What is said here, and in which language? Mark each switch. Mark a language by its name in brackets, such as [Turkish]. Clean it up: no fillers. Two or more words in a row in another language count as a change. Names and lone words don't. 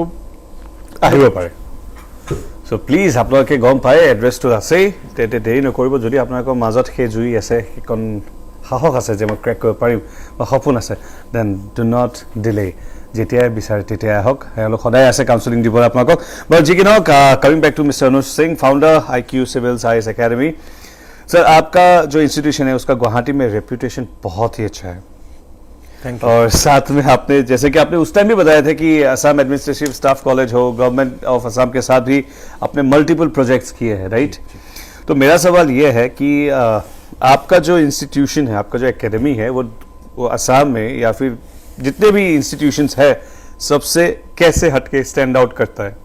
[Assamese] আহিব পাৰে চ' প্লিজ আপোনালোকে গম পায় এড্ৰেছটো আছেই তেতিয়া দেৰি নকৰিব যদি আপোনালোকৰ মাজত সেই জুই আছে সেইকণ সাহস আছে যে মই ক্ৰেক কৰিব পাৰিম বা সপোন আছে [English] then do not delay [Assamese] যেতিয়াই বিচাৰে তেতিয়াই আহক তেওঁলোক সদায় আছে কাউন্সেলিং দিবলৈ আপোনালোকক বাৰু যি কি নহওক [English] coming back to mister [Assamese] अनुज सिंह फाउंडर IQ सिविल्स IAS एकेडमी [Hindi] सर आपका जो इंस्टीट्यूशन है उसका गुवाहाटी में रेप्यूटेशन बहुत ही अच्छा है [English] thank you [Hindi] और साथ में आपने जैसे कि आपने उस टाइम भी बताया था कि असम एडमिनिस्ट्रेटिव स्टाफ कॉलेज हो गवर्नमेंट ऑफ असम के साथ भी आपने [English] multiple projects [Hindi] किए हैं राइट तो मेरा सवाल ये है कि आपका जो इंस्टीट्यूशन है आपका जो एकेडमी है वो असम में या फिर जितने भी इंस्टीट्यूशंस है सबसे कैसे हटके [English] stand out [Hindi] करता है